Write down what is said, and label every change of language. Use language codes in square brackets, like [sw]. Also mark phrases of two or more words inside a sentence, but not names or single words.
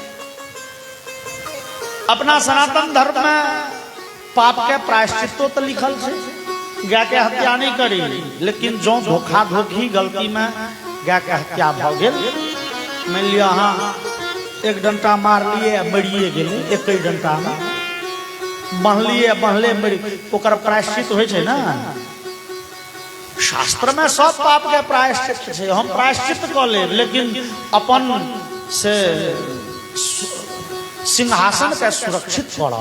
[mai] अपना सनातन धर्म में पाप के प्रायश्चित तो लिखल छे, गाय के हत्या नहीं करी, लेकिन जो धोखा धोखी गलती में गाय के हत्या भ गेल, मान लिया अहाँ एक डंटा मार लिए मरिए गेले, एक ही डंटा में बहलिए बहले मरी, ओकर प्रायश्चित होय छे ना। शास्त्र में सब पाप के प्रायश्चित छे, हम प्रायश्चित क लेब, लेकिन अपन से सिंहासन के सुरक्षित करब।